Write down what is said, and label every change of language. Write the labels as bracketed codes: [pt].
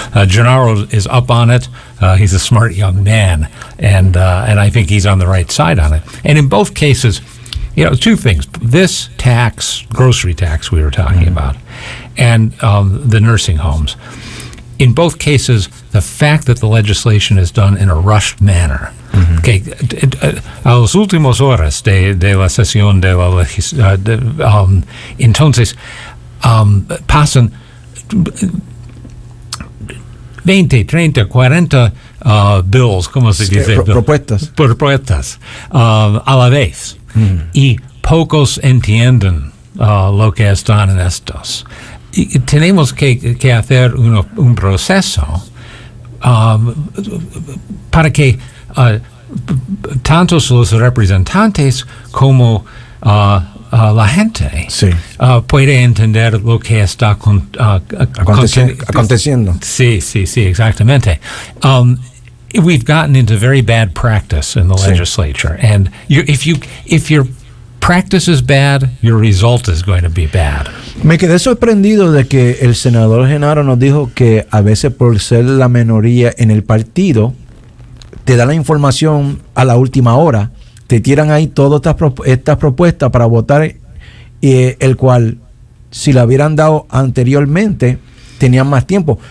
[en] Gennaro is up on it. He's a smart young man, and I think he's on the right side on it. And in both cases, two things. This tax, grocery tax we were talking about, and the nursing homes. In both cases, the fact that the legislation is done in a rushed manner. [es] Okay, a las últimas horas de la sesión de la entonces pasan 20, 30, 40 bills, ¿cómo se dice? Propuestas a la vez. Y pocos entienden lo que están en estos. Y tenemos que hacer un proceso para que tantos los representantes como la gente puede entender lo que está aconteciendo. Sí, exactamente. [en] We've gotten into very bad practice in the legislature, and if your practice is bad, your result is going to be bad. [es] Me quedé sorprendido de que el senador Gennaro nos dijo que a veces por ser la minoría en el partido, te da la información a la última hora, te tiran ahí todas estas propuestas para votar, el cual si la hubieran dado anteriormente, tenían más tiempo.